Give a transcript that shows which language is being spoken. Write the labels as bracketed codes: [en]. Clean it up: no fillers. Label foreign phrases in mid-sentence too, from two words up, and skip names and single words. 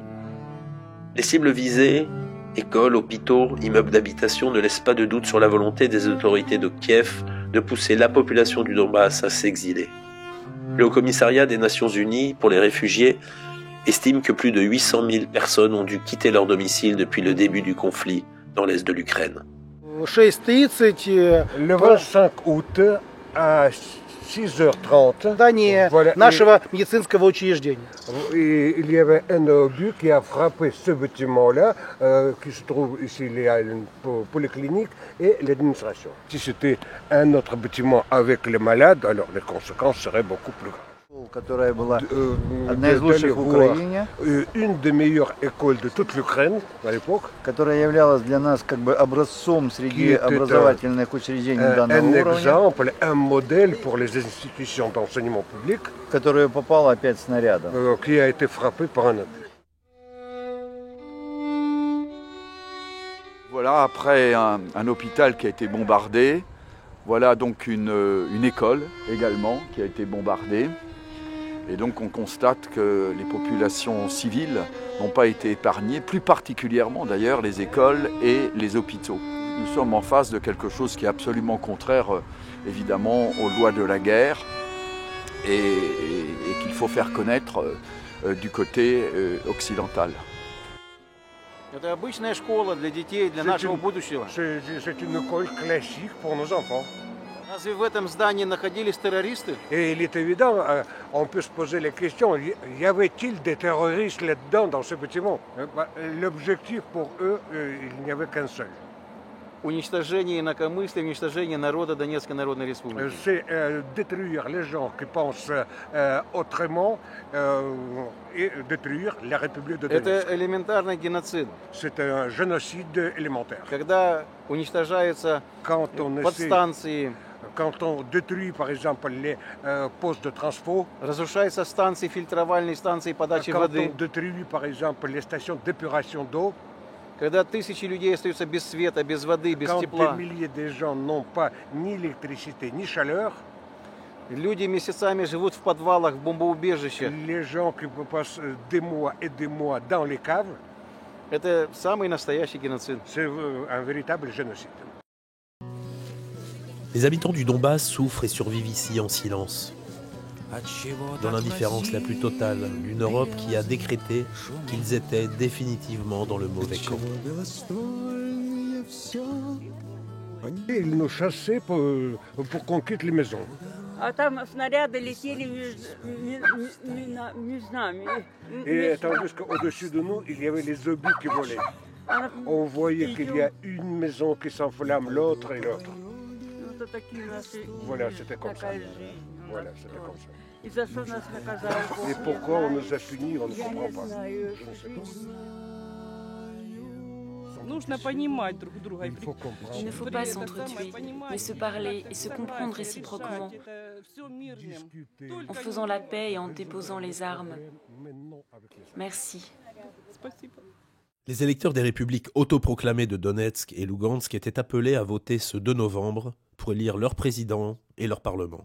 [fr] Les cibles visées, écoles, hôpitaux, immeubles d'habitation, ne laissent pas de doute sur la volonté des autorités de Kiev de pousser la population du Donbass à s'exiler. Le Haut-Commissariat des Nations Unies pour les réfugiés estime que plus de 800 000 personnes ont dû quitter leur domicile depuis le début du conflit dans l'est de l'Ukraine. Le 25 août à 6h30, [ru] здание нашего медицинского учреждения. [fr] Il y avait un obus qui a frappé ce bâtiment-là, qui se trouve ici, il y a une polyclinique et l'administration. Si c'était un autre bâtiment avec les malades, alors les conséquences seraient beaucoup plus graves. [ru] Которая была одна из лучших в Украине, [fr] une des meilleures écoles de toute l'Ukraine à l'époque, [ru] которая являлась для нас как бы образцом среди образовательных учреждений данного [fr] un [ru] уровня, [fr] exemple, un modèle pour les institutions d'enseignement public, [ru] которая попала опять снарядом. [fr] Qui a été frappé par un obus. Voilà, après un hôpital qui a été bombardé, voilà donc une école également qui a été bombardée. Et donc on constate que les populations civiles n'ont pas été épargnées, plus particulièrement d'ailleurs les écoles et les hôpitaux. Nous sommes en face de quelque chose qui est absolument contraire évidemment aux lois de la guerre et qu'il faut faire connaître du côté occidental. C'est une école classique pour nos enfants. [ru] Разве в этом здании находились террористы? [fr] Et il est évident, on peut se poser la question, y avait-il des terroristes là-dedans, dans ce bâtiment? L'objectif pour eux, il n'y avait qu'un seul. [ru] Уничтожение инакомыслия, уничтожение народа Донецкой Народной Республики. [fr] C'est détruire les gens qui pensent autrement et détruire la République de Donetsk. [ru] Это элементарный геноцид. [fr] C'est un génocide élémentaire. [ru] Когда уничтожаются подстанции, [fr] quand on détruit par exemple les postes de transport, [ru] разрушаются станции, фильтровальные станции подачи [fr] quand [ru] воды, [fr] on détruit par exemple les stations d'épuration d'eau, [ru] когда тысячи людей остаются без света, без воды, без [fr] quand [ru] тепла, [fr] des milliers de gens n'ont pas ni électricité ni chaleur, [ru] люди месяцами живут в подвалах, в бомбоубежищах. [fr] les gens qui passent des mois et des mois dans les caves, [ru] Это самый настоящий геноцид. [fr] c'est un véritable génocide. Les habitants du Donbass souffrent et survivent ici en silence, dans l'indifférence la plus totale d'une Europe qui a décrété qu'ils étaient définitivement dans le mauvais camp. Ils nous chassaient pour qu'on quitte les maisons. [ru] А там снаряды летели между нами. [fr] Et tandis qu'au-dessus de nous, il y avait les obus qui volaient. On voyait qu'il y a une maison qui s'enflamme, l'autre et l'autre. Voilà, c'était comme ça. Voilà, c'était comme ça. [ru] И за что нас наказал Бог? [fr] Et pourquoi on nous a punis, on ne [ru] Я [fr] comprend [ru] не [fr] pas. [ru] знаю. [fr] Je ne sais pas. [ru] Нужно понимать друг друга. [fr] Il faut comprendre. Il ne faut pas s'entretuer, mais se parler et se comprendre réciproquement, en faisant la paix et en déposant les armes. Merci. Les électeurs des républiques autoproclamées de Donetsk et Lugansk étaient appelés à voter ce 2 novembre pour élire leur président et leur parlement.